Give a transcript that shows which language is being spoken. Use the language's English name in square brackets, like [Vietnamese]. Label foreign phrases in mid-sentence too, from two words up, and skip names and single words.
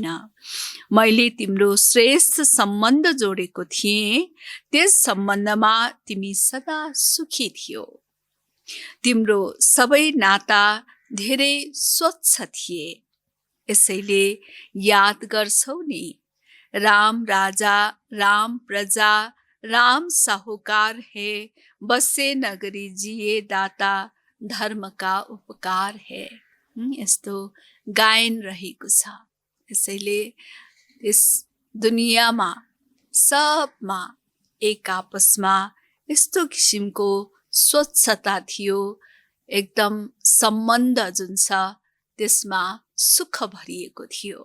[Nepali] मैले तिम्रो श्रेष्ठ सम्बन्ध जोडेको थिएँ, त्यस सम्बन्धमा तिमी सदा सुखी थियौ। तिम्रो सबै नाता धेरै स्वच्छ थिए। यसैले याद गर्छौ नि, [Hindi] राम राजा राम प्रजा राम साहुकार है, बसे नगरी जिए दाता धर्म का उपकार है। [Nepali] यस्तो गायन रहेको छ। यसैले यस दुनियाँमा सबमा एक आपसमा यस्तो किसिमको स्वच्छता थियो, एकदम सम्बन्ध जुन छ त्यसमा सुख भरिएको थियो।